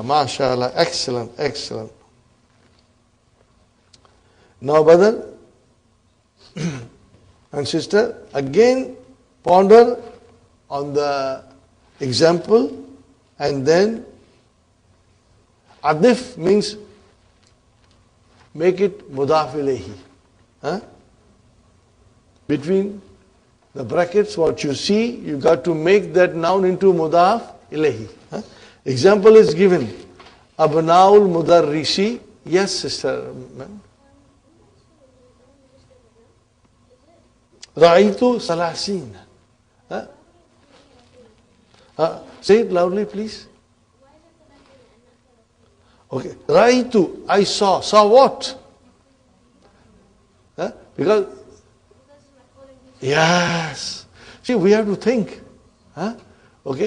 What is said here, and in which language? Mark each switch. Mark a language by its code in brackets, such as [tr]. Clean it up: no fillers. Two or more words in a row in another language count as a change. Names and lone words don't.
[en] MashaAllah, excellent, excellent. Now, brother and sister, again ponder on the example, and then Adif means make it [ar] مضاف إليه. [en] Huh? Between the brackets, what you see, you got to make that noun into [ar] مضاف إليه. [en] Huh? Example is given. [ar] أبناء المدرس. [en] Yes, sister. [ar] رأيت ثلاثين. [en] Say it loudly, please. Okay. Ra'aytu, I saw. Saw what? Because, yes. See, we have to think. Okay.